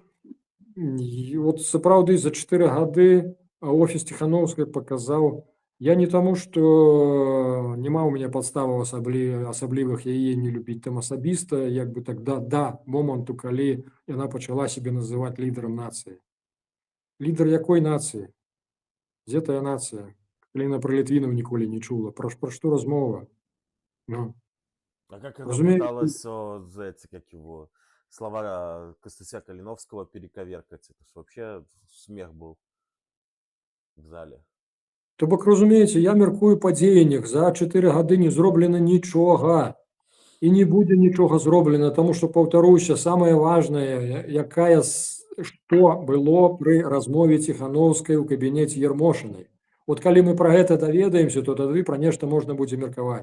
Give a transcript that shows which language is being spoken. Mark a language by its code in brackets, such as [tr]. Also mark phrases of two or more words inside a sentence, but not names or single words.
[be] І от сапраўды за 4 гады офіс Ціханаўскай паказаў, я не таму, што няма ў мяне падставаў асаблівых яе не любіць там асабіста, як бы так да моманту, калі яна пачала сябе называць лідарам нацыі. Лідар якой нацыі? Дзе тая нацыя? Калі яна пра літвінаў ніколі не чула. Пра што размова? Ну. [ru] А как она [be] Разумеете, [ru] пыталась, как его, слова Костася Калиновского перековеркать? Это ж вообще смех был в зале. [be] то бок, разумееце, я мяркую па дзеяннях. За 4 гады не зроблена нічога. І не будзе нічога зроблена, таму што, паўтаруся, самае важнае, што было пры размове Ціханаўскай у кабінеце Ермошынай. От калі мы пра гэта даведаемся, то тады пра нешта можна будзе меркаваць.